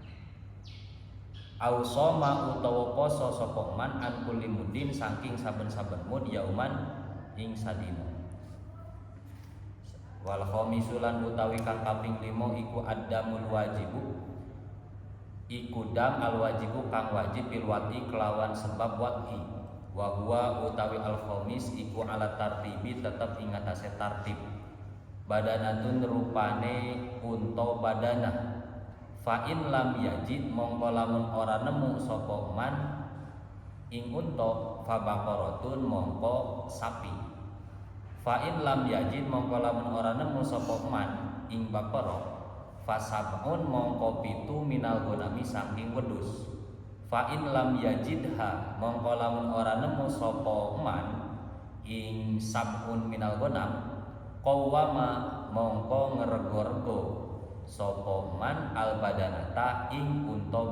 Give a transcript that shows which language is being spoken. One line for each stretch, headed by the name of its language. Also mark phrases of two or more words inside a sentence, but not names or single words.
Arabic: أو صام
Javanese: utawa poso sapa man
Arabic: عن كل مد
Javanese: saking saben-saben mud yauman ing sadina
Arabic: والخامس
Javanese: utawi kang kaping 5 iku
Arabic: الدم الواجب
Javanese: iku
Arabic: دم الواجب
Javanese: kang wajib
Arabic: بالوطء
Javanese: kelawan sebab wati wa huwa utawi al khamis iku
Arabic: على الترتيب
Javanese: tetep ing atase tartib badanatun rupane unta
Arabic: بدنة فإن لم يجد
Javanese: mongko lamun ora nemu sapa man ing unta
Arabic: فبقرة
Javanese: mongko sapi
Arabic: فإن لم يجد
Javanese: mongko lamun ora nemu sapa man ing
Arabic: بقرة فسبع
Javanese: mongko pitu minal gonami saking wedhus
Arabic: فإن لم يجدها
Javanese: mongko lamun ora nemu sapa man ing sabun
Arabic: من الغنم قوّم
Javanese: mongko ngrego-rego sapa man al badanata ing unta